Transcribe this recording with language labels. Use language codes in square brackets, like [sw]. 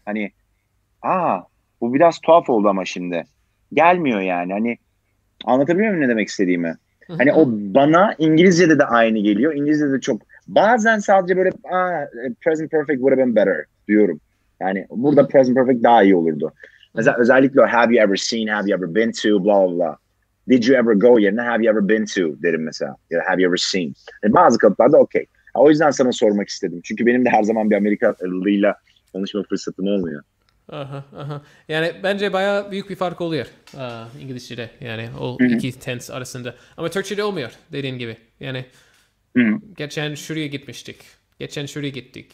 [tr] Hani bu biraz tuhaf oldu ama şimdi. Gelmiyor yani. Hani anlatabiliyor muyum ne demek istediğimi? Hani o bana İngilizce'de de aynı geliyor. İngilizce'de de çok. Bazen sadece böyle [en] present perfect would have been better [tr] diyorum. Yani burada present perfect daha iyi olurdu. Mesela özellikle o [en] have you ever seen, have you ever been to, [tr] blah blah blah. [en] Did you ever go [tr] yerine [en] have you ever been to [tr] derim mesela. Ya da [en] have you ever seen. [tr] Yani bazı kalıplarda okey. O yüzden sana sormak istedim. Çünkü benim de her zaman bir Amerikalıyla konuşma fırsatım olmuyor. Yani bence bayağı büyük bir fark oluyor İngilizce'de. Yani o iki tense arasında. Ama Türkçe'de olmuyor dediğin gibi. Yani geçen şuraya gitmiştik. Geçen şuraya gittik.